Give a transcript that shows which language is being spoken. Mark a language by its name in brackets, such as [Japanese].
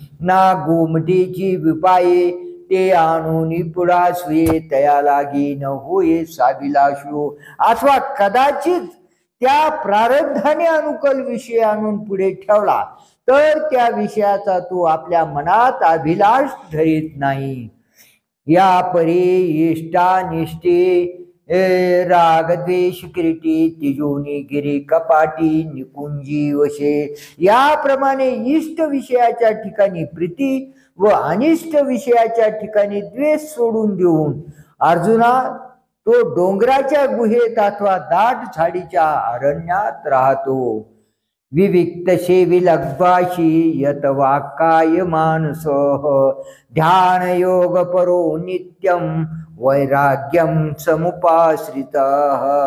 [Marathi] ना गोमटेची विपाये ते आणून पुढासुये तया लागी न होये साविलाशो. अथवा कदाचित त्या प्रारब्धाने अनुकूल विषय आणून पुढे ठेवला तर त्या विषयाचा तो आपल्या मनात अभिलाष धरीत नाही. या परी इष्टानिष्टे रागद्वेष किरीटी तिजोनी गिरी कपाटी निकुंजी वशे. याप्रमाणे इष्ट विषयाच्या ठिकाणी प्रीती व अनिष्ट विषयाच्या ठिकाणी द्वेष सोडून देऊन अर्जुना तो डोंगराच्या गुहेत अथवा दाट झाडीच्या अरण्यात राहतो. [Sanskrit] विविक्त सेवी लग्वाशी यत वाक्काय मानसः ध्यान योग परो नित्यम वैराग्यम समुपाश्रितः.